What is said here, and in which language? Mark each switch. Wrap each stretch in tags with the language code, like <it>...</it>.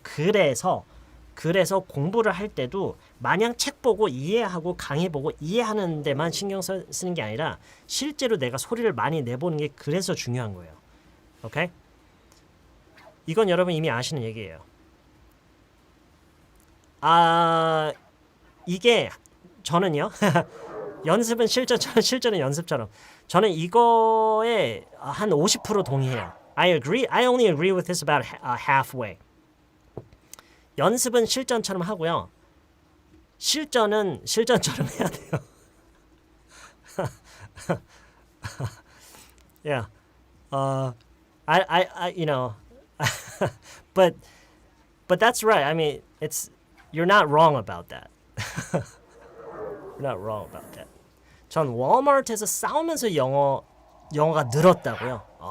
<ko>그래서 공부를 할 때도 마냥 책 보고 이해하고 강의 보고 이해하는 데만 신경 쓰는 게 아니라 실제로 내가 소리를 많이 내보는 게 그래서 중요한 거예요. 오케이? 이건 여러분 이미 아시는 얘기예요. 이게 저는요. 연습은 실전처럼, 실전은 연습처럼. 저는 이거에 한 50% 동의해요.</ko> <en>I only agree with this about halfway.</en> <ko>연습은 실전처럼 하고요. 실전은 실전처럼 해야 돼요.</ko> <en>Yeah. I you know, but that's right. I mean, you're not wrong about that. You're not wrong about that.</en> <ko>전 월마트에서 싸우면서 영어가 늘었다고요.</ko>